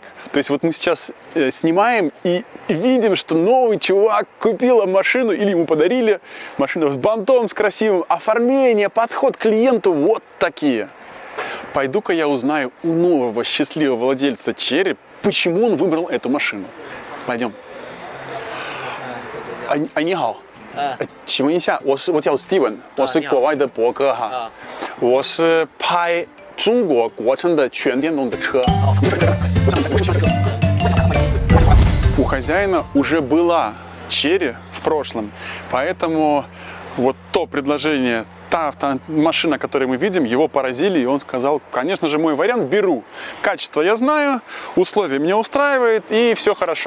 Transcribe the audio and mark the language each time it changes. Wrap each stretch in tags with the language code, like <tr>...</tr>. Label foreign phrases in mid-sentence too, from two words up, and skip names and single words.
<ru>То есть вот мы сейчас снимаем и видим, что новый чувак купил машину или ему подарили машину с бантом, с красивым, оформление, подход к клиенту вот такие. Пойду-ка я узнаю у нового счастливого владельца Chery, почему он выбрал эту машину. Пойдем.</ru> <zh>你好，请问一下，我叫 Steven， 我是国外的博客哈，我是拍中国国产的全电动的车。</zh> <ru>У хозяина уже была Chery в прошлом, поэтому вот то предложение, та машина, которую мы видим, его поразили, и он сказал, конечно же, мой вариант беру. Качество я знаю, условия меня устраивают, и все хорошо.</ru>